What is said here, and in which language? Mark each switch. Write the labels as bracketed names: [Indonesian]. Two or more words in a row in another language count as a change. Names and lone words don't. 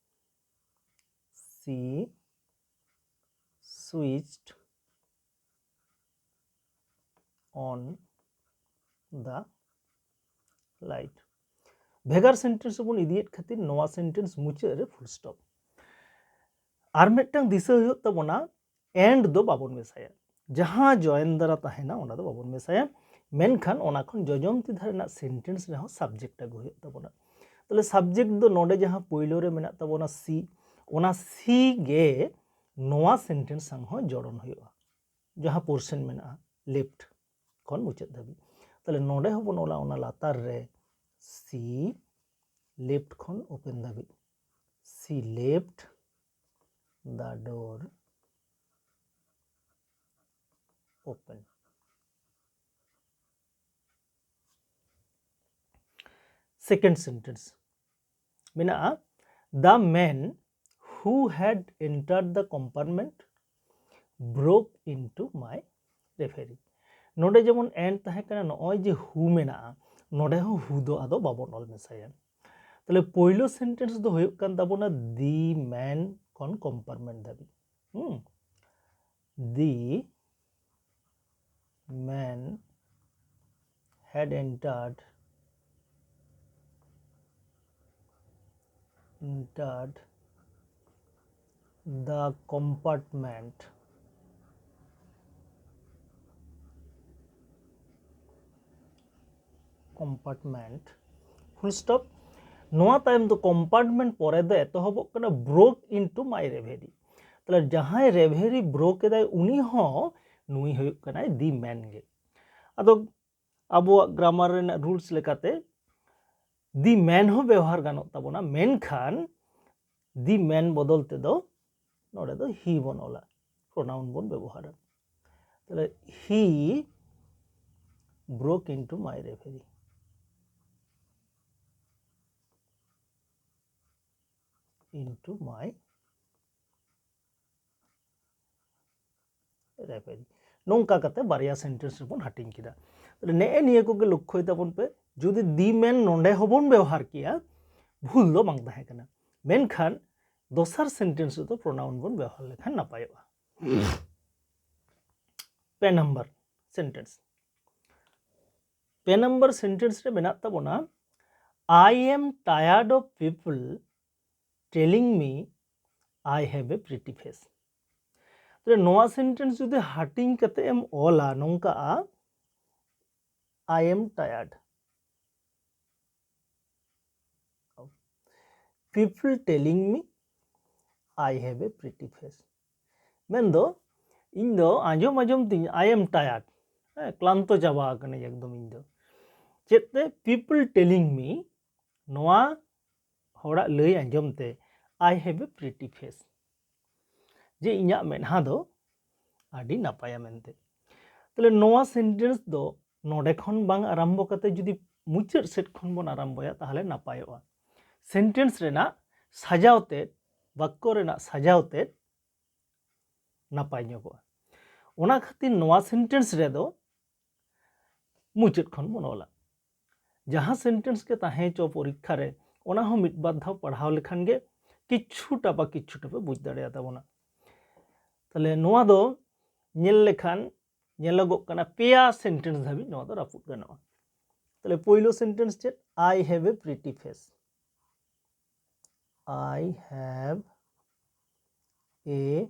[English] She switched on the light [Santali] भेगार सेंटेंस बन इदियत खातिर नोआ सेंटेंस मुचे रे [English] full stop [Santali] और मेटांग दिशा हुयुग तबोना एंड दो बाबन मेसाया जहां जॉइन द्वारा तहेना ओना दो बाबन मेसाया मेनखान ओना खन जजमती धारेना सेंटेंस रे हो सब्जेक्ट आगु हुयुग तबोना तले सब्जेक्ट दो नोडे जहां पहिलो रे मेना तबोना सी ओना सी गे नोआ सेंटेंस संग हो जोड़न हुयुगा जहां पोर्शन मेना लेफ्ट खन मुचे धाबी तले नोडे हो बन ओला ओना लातार रे [English] she left [Santali] खन ओपन धाबी [English] she left the door open second sentence [Santali] मेना'a [English] the man who had entered the compartment broke into my reverie [Santali] नोडे जेमन एंड तहे कना नय जे हु मेना'a नोडे हो हु दो आदो बाबन ऑल मेसाया तले पहिलो सेंटेंस दो हुयुग कान ताबोना [English] the man [Santali] कन कंपार्टमेंट दाबी [English] the man had entered the compartment full stop [Santali] नोआ टाइम तो कंपार्टमेंट परे दे एतहबक कना [English] broke into my reverie [Santali] तले जहां [English] reverie broke [Santali] एदाय उनी हो नुई हुयुग कना [English] the man [Santali] गे आदो अबो ग्रामार रेना रूल्स लेकाते [English] the man [Santali] हो व्यवहार गानो ताबोना मेनखान [English] the man [Santali] बदल ते दो नोडे दो ही बन ओला प्रोनाउन बन व्यवहार तले [English] he broke into my reverie into my reverie [Santali] नोंका कते बारिया सेंटेंस बन हाटिंग किदा तले ने निये को गे लक्ष्य ताबन पे जुदी [English] the man [Santali] नोंडे होबन व्यवहार किया भूल दो बांग ताहे कना मेनखान दोसर सेंटेंस तो प्रोनाउन बन व्यवहार लेखान नापायोगा पे नंबर सेंटेंस रे मेना ताबोना [English] I am tired of people telling me I have a pretty face [Santali] तो नोआ सेंटेंस जुदे हाटिंग कते एम ओला नोंका [English] I am tired people telling me I have a pretty face [Santali] मेन दो इन दो आजम आजम तिन [English] I am tired [Santali] क्लांतो चाबा कने एकदम इन दो चेते [English] people telling me [Santali] नोआ होड़ा लई आजम ते [English] I have a pretty face [Santali] जे इन्या मेनहा दो आदि नापाया मेनते तले नोआ सेंटेंस दो नोडे खन बांग आरंभ कते जुदी मुचाद सेट खन बन आरंभया ताहले नापायोआ सेंटेंस रेना साजावते वाक्य रेना साजावते नापाय ᱧᱚᱜᱚᱜᱼᱟ ओना खातिर नोआ सेंटेंस रेदो मुचाद खन बन ओला जहाँ सेंटेंस के ताहे चो परीक्षा रे ओना हो मिट बार धाव पढ़ाव लेखान गे किच्छुटा पे बुझ दाड़ेया ताबोना ताहले नोआ दो ñel लेखान ñेलगोग काना पेया सेंटेंस धाबि नोआ दो रापुद गानोआ ताहले पयलो सेंटेंस चेद [English] I have a pretty face I have a